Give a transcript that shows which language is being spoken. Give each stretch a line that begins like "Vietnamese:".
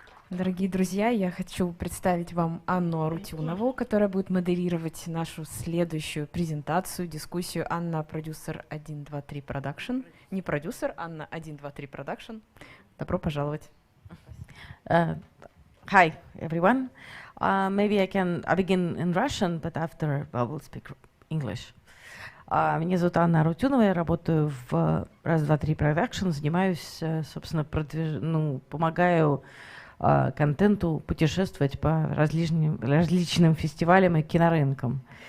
Russian: Дорогие друзья, я хочу представить вам Анну Арутюнову, которая будет модерировать нашу следующую презентацию, дискуссию. Анна, продюсер 123 Production. Не продюсер, Анна 123 Production. Добро пожаловать.
English: Hi, everyone. Maybe I begin in Russian, but after I will speak English.
Russian: Меня зовут Анна Арутюнова, я работаю в Раз-два-три Production, занимаюсь, собственно, помогаю контенту путешествовать по различным фестивалям и кинорынкам.